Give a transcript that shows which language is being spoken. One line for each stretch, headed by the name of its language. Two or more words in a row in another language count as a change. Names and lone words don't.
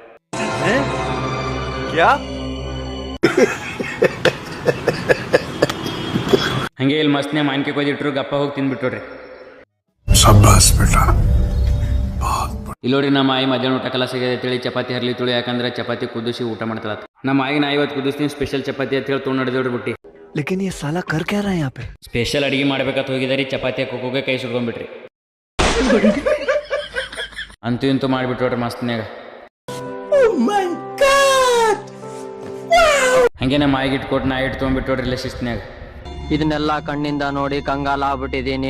Kannada: ಹಂಗೆ ಇಲ್ಲಿ ಮಸ್ತ್ನೇ ಮಾನ್ಕೆ ಕೊಯ್ದಿಟ್ರು ಗಪ್ಪ ಹೋಗಿ ತಿಂದ್ಬಿಟ್ಟೋಡ್ರಿ. ಇಲ್ಲೋಡ್ರಿ ನಮ್ಮ ಆಯಿ ಮಧ್ಯಾಹ್ನ ಊಟ ಕಲ ಸಿಗದೆ ತಿಳಿ ಚಪಾತಿ ಹರ್ಲಿ ತುಳಿ, ಯಾಕಂದ್ರೆ ಚಪಾತಿ ಕುದಿಸಿ ಊಟ ಮಾಡ್ತಾರ. ನಮ್ಮ ಆಯಿ ನಾ ಇವತ್ತು ಕುದಿಸ್ತೀನಿ ಸ್ಪೆಷಲ್ ಚಪಾತಿ ಅಂತ ಹೇಳಿ ತೊಗೊಂಡು ನಡೆದೋಡ್ರಿ ಬಿಟ್ಟು.
Hindi: ಲೇಕಿನ್ ये साला कर क्या रहा है यहाँ पे?
Kannada: ಸ್ಪೆಷಲ್ ಅಡಿಗೆ ಮಾಡ್ಬೇಕಂತ ಹೋಗಿದಾರಿ, ಚಪಾತಿ ಹಾಕೋಕೆ ಕೈ ಸುಡ್ಕೊಂಡ್ಬಿಟ್ರಿ. ಅಂತೂ ಇಂತೂ ಮಾಡಿಬಿಟ್ರೋಡ್ರಿ ಮಸ್ತ್ನ್ಯಾಗ. ಹಂಗೆ ನಮ್ಮ ಆಯಿಗೆ ಇಟ್ಕೊಟ್ಟು ನಾ ಇಟ್ಟು ತೊಗೊಂಡ್ಬಿಟ್ಟೋಡ್ರಿ ಇಲ್ಲ ಶಿಸ್ತ್ನ್ಯಾಗ. ಇದನ್ನೆಲ್ಲ ಕಣ್ಣಿಂದ ನೋಡಿ ಕಂಗಾಲ ಆಗ್ಬಿಟ್ಟಿದೀನಿ.